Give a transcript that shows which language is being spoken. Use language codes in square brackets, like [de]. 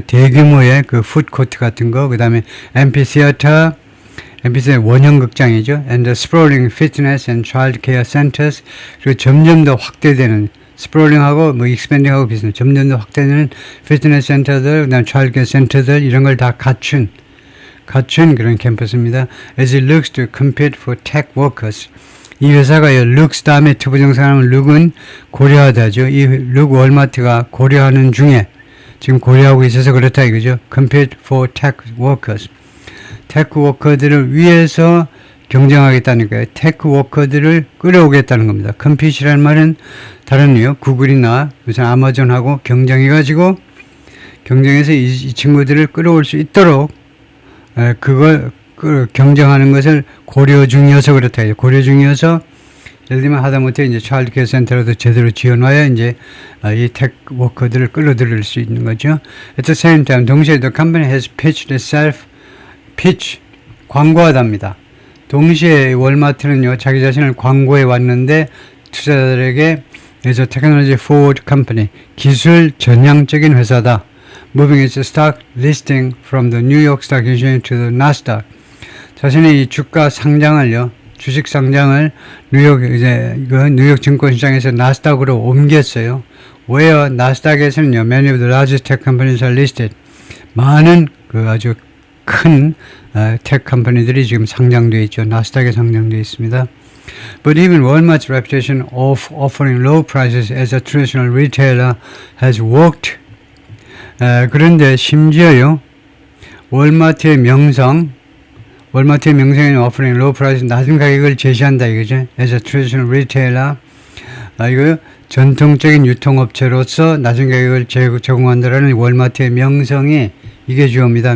[ko] 대규모의 그 푸드 코트 같은 거, 그 다음에 앰피시어터 원형 극장이죠. [en] And the sprawling fitness and child care centers. [ko] 그리고 점점 더 확대되는, 스프롤링하고 뭐 익스펜딩하고 비슷한, 점점 더 확대되는 피트니스 센터들, 그다음 차일드케어 센터들, 이런 걸 다 갖춘 그런 캠퍼스입니다. [en] As it looks to compete for tech workers. [ko] 이 회사가요, looks 다음에 투부정사하면 look은 고려하다죠. 이 look 월마트가 고려하는 중에 지금 고려하고 있어서 그렇다 이거죠. [en] compete for tech workers. [ko] 테크 워커들을 위해서 경쟁하겠다니까요. 테크 워커들을 끌어오겠다는 겁니다. 컴핏이라는 말은 다른 구글이나 무슨 아마존하고 경쟁해서 이 친구들을 끌어올 수 있도록 그걸 경쟁하는 것을 고려 중이어서 그렇다. 고려 중이어서 예를 들면 하다못해 이제 차일드케어 센터라도 제대로 지어놔야 이제 이 테크 워커들을 끌어들일 수 있는 거죠. [en] At the same time, [ko] 동시에 [en] the company has pitched itself, [ko] 광고하답니다. 동시에 월마트는요, 자기 자신을 광고해 왔는데 투자자들에게 [en] as a technology forward company, [ko] 기술 전향적인 회사다. [en] Moving its stock listing from the New York Stock Exchange to the Nasdaq. [ko] 자신의 이 주식 상장을 뉴욕 증권시장에서 나스닥으로 옮겼어요. [en] Where [ko] 나스닥에서는요, [en] many of the largest tech companies are listed. [ko] 많은 아주 큰 테크 컴퍼니들이 지금 상장되어 있죠. 나스닥에 상장되어 있습니다. [en] But even Walmart's reputation of offering low prices as a traditional retailer has worked. [ko] 그런데 심지어요, 월마트의 명성에는 [en] offering low prices, [ko] 낮은 가격을 제시한다 이거죠. [en] As a traditional retailer, [ko] 이거 전통적인 유통업체로서 낮은 가격을 제공한다라는 월마트의 명성이 이게 주어입니다.